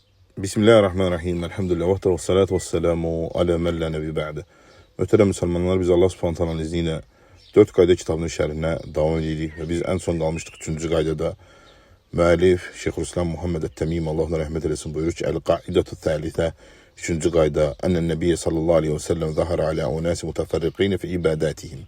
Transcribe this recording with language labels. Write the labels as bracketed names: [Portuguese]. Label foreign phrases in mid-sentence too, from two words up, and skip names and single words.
[Arabic] Bismillahirrahmanirrahim. Elhamdülillah. والصلاة والسلام على من لا نبي بعده. [Azerbaijani] Möhtərəm müsəlmanlar, biz Allah [Arabic] سبحانه وتعالى [Azerbaijani] izni ilə 4 qayda kitabının şərhinə davam edirik və biz ən son qalmışdıq 3-cü qaydada. Müəllif Şeyxülislam Muhammed Ət-Təmimi, Allah ona rəhmət eləsin, buyurur ki, [Arabic] القاعدة الثالثة, [Azerbaijani] 3-cü qayda, [Arabic] أن النبي صلى الله عليه وسلم ظهر على أناس متفرقين في عبادتهم.